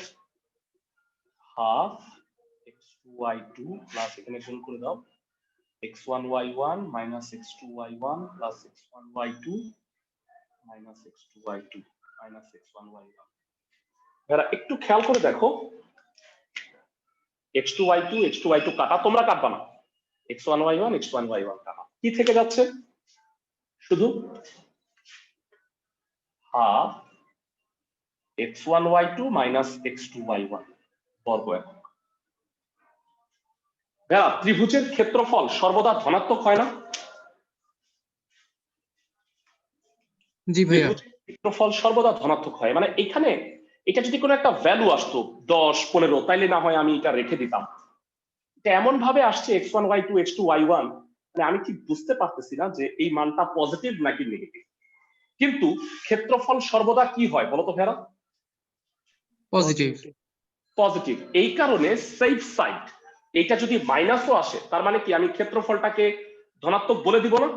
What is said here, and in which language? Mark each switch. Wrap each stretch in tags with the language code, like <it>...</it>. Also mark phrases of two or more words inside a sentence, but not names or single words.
<bn>হাফ x2 y2 প্লাস এখানে গুণ করে দাও x1 y1 মাইনাস x2 y1 প্লাস x1 y2 মাইনাস x2 y2 মাইনাস x1 y1। এরা একটু খেয়াল করে দেখো x2 y2 x2 y2 কাটা, তোমরা কাটবা না, x1 y1 x1 y1 কাটা, কি থেকে যাচ্ছে? শুধু হাফ x1 y2 মাইনাস x2 y1 বর্গ একক। ত্রিভুজের ক্ষেত্রফল সর্বদা ধনাত্মক হয় না? জি ভাইয়া। ক্ষেত্রফল সর্বদা ধনাত্মক হয়, মানে এখানে এটা যদি কোনো একটা ভ্যালু আসতো 10 15 তাইলে না হয় আমি এটা রেখে দিতাম। এটা এমন ভাবে আসছে x1 y2 x2 y1, মানে আমি ঠিক বুঝতে পারতেছি না যে এই মানটা পজিটিভ নাকি নেগেটিভ। কিন্তু ক্ষেত্রফল সর্বদা কি হয় বলতো ভেরা? পজিটিভ। পজিটিভ। এই কারণে</bn> <en>safe side</en> <bn>এটা যদি মাইনাসও আসে তার মানে কি আমি ক্ষেত্রফলটাকে ধনাত্মক বলে দিব না?</bn>